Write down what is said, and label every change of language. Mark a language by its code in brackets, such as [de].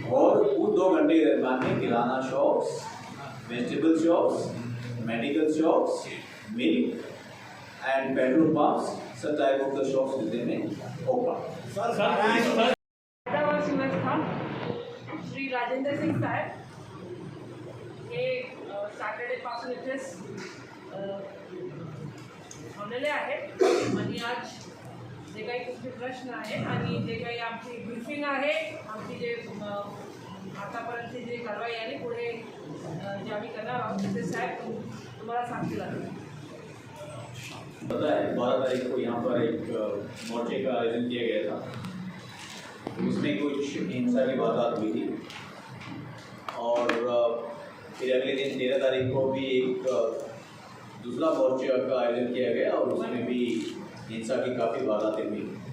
[hi] और उस 2 घंटे के दरमियान में किराना shops, vegetable shops, medical shops, [en] Milk and petrol pumps, सब type of the shops will remain open. [mr] Hyderabad सिंहस्थान Shri Rajendra Singh साहेब हे सॅटर्डेपासून इथेच थांबलेले आहेत आणि आज जे काही तुमचे प्रश्न आहेत आणि जे काही आमची ब्रीफिंग आहे, आमची जे आतापर्यंतची जे कारवाई आहे पुढे जे आम्ही करणार आहोत ते साहेब तुम्हाला सांगतील आता। [hi] पता है 12 तारीख को यहाँ पर एक मोर्चे का आयोजन किया गया था, उसमें कुछ हिंसा की वारदात हुई थी। और फिर अगले दिन 13 तारीख को भी एक दूसरा मोर्चे का आयोजन किया गया और उसमें भी हिंसा की काफ़ी वारदातें हुई।